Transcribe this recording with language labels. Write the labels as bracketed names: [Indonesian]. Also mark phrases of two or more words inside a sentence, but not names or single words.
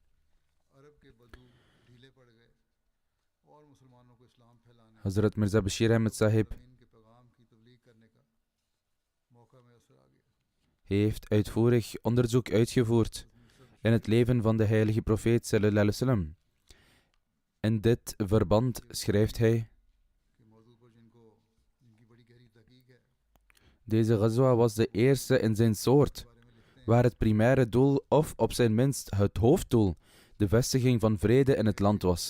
[Dutch] Hazrat Mirza Bashir Ahmed Sahib heeft uitvoerig onderzoek uitgevoerd in het leven van de heilige profeet [Arabic] صلى الله عليه وسلم. [Dutch] In dit verband schrijft hij: deze ghazwa was de eerste in zijn soort, waar het primaire doel, of op zijn minst het hoofddoel, de vestiging van vrede in het land was.